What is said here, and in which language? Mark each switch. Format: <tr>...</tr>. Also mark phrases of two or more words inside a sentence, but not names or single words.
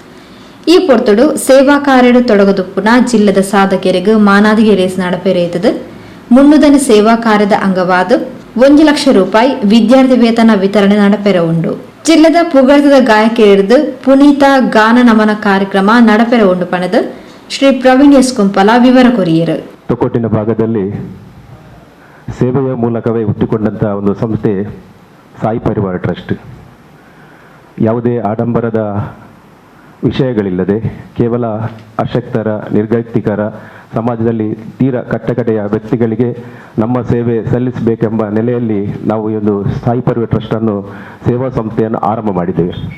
<tcy>ಈ ಪೊರ್ತುಡು ಸೇವಾ ಕಾರ್ಯಡು ತೊಡಗದುಪ್ಪುನ ಜಿಲ್ಲದ ಸಾಧಕರಿಗೆ ಮಾನಾದಿಗೆ ರೇಸ್ ನಡಪೆರೆಯಿತದು. ಮುನ್ನುದನ ಸೇವಾ ಕಾರ್ಯದ ಅಂಗವಾದ 1 ಲಕ್ಷ ರೂಪಾಯಿ ವಿದ್ಯಾರ್ಥಿ ವೇತನ ವಿತರಣೆ ನಡಪೆರೆ ಉಂಡು. ಜಿಲ್ಲದ ಪುಗರ್ತದ ಗಾಯಕಿಯರದು ಪುನೀತ ಗಾನ ನಮನ ಕಾರ್ಯಕ್ರಮ ನಡಪೆರೆ ಉಂಡು ಪಣದು ಶ್ರೀ ಪ್ರವೀಣ್ ಎಸ್ ಕುಂಪಲ ವಿವರ ಕೊರಿಯರು.</tcy> <kn>ತೊಕ್ಕೋಟಿನ ಭಾಗದಲ್ಲಿ ಸೇವೆಯ ಮೂಲಕವೇ ಹುಟ್ಟಿಕೊಂಡಂತಹ ಒಂದು ಸಂಸ್ಥೆ ಸಾಯಿ ಪರಿವಾರ ಟ್ರಸ್ಟ್. ಯಾವುದೇ ಆಡಂಬರದ ವಿಷಯಗಳಿಲ್ಲದೆ ಕೇವಲ ಅಶಕ್ತರ, ನಿರ್ಗತಿಕರ, ಸಮಾಜದಲ್ಲಿ ತೀರ ಕಟ್ಟಕಡೆಯ ವ್ಯಕ್ತಿಗಳಿಗೆ ನಮ್ಮ ಸೇವೆ ಸಲ್ಲಿಸಬೇಕೆಂಬ ನೆಲೆಯಲ್ಲಿ ನಾವು ಈ ಒಂದು ಸಾಯಿ ಪರಿವಾರ ಟ್ರಸ್ಟನ್ನು ಸೇವಾ ಸಂಸ್ಥೆಯನ್ನು ಆರಂಭ ಮಾಡಿದ್ದೇವೆ.</kn>